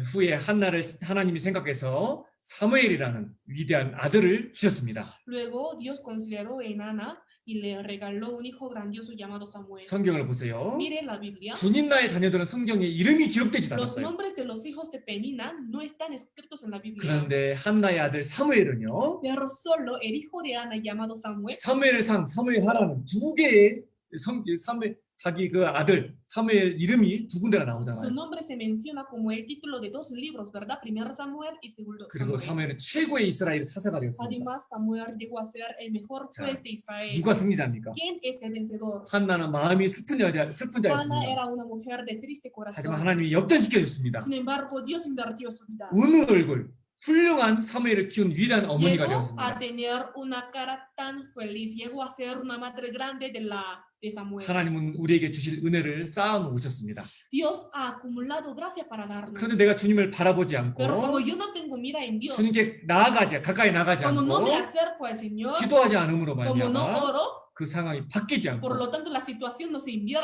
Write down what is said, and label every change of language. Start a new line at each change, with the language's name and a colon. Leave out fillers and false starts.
Korean: 후에 한나를 하나님이 생각해서 사무엘이라는 위대한 아들을 주셨습니다.
Spanish: Luego Dios consideró en Ana y le regaló un hijo grandioso llamado Samuel.
Korean: 성경을 보세요.
Spanish: Mire la Biblia.
Korean: 군인나의 자녀들은 성경에 이름이 기록되지도
Spanish: Los
Korean: 않았어요.
Spanish: nombres de los hijos de Penina no están escritos en la Biblia.
Korean: 그런데 한나의 아들 사무엘은요.
Spanish: Pero solo el hijo de Ana llamado Samuel,
Korean: 사무엘 하라는 두 개의 자기 그 아들 사무엘 이름이 두 군데나
Spanish: su
Korean: 나오잖아요.
Spanish: nombre se menciona como el título de dos libros, ¿verdad? Primero Samuel y segundo
Korean: 그리고
Spanish: Samuel.
Korean: 사무엘은 최고의 이스라엘 사사가 되었습니다.
Spanish: Además, Samuel llegó a ser el mejor
Korean: 자,
Spanish: juez de Israel.
Korean: 누가 승리자입니까?
Spanish: ¿Quién es el vencedor?
Korean: 한나는 마음이 슬픈
Spanish: Ana
Korean: 자였습니다.
Spanish: era una mujer de triste
Korean: 하지만
Spanish: corazón.
Korean: 하나님이 역전시켜 줬습니다.
Spanish: Sin embargo, Dios invirtió su vida.
Korean: 우는 얼굴, 훌륭한 사무엘을 키운 위대한 어머니가
Spanish: Llegó a
Korean: 되었습니다.
Spanish: tener una cara tan feliz, llegó a ser una madre grande de Samuel.
Korean: 하나님은 우리에게 주실 은혜를 쌓아 오셨습니다.
Spanish: Dios ha acumulado gracia para darnos.
Korean: 그런데 내가 주님을 바라보지
Spanish: Pero como
Korean: 않고
Spanish: yo no tengo mira en Dios,
Korean: 주님께 가까이 나가지
Spanish: como no me
Korean: 않고
Spanish: acerco al Señor,
Korean: 기도하지 않음으로
Spanish: como no
Korean: 말미암아
Spanish: oro,
Korean: 그 상황이 바뀌지
Spanish: por
Korean: 않고
Spanish: lo tanto la situación no se invierte.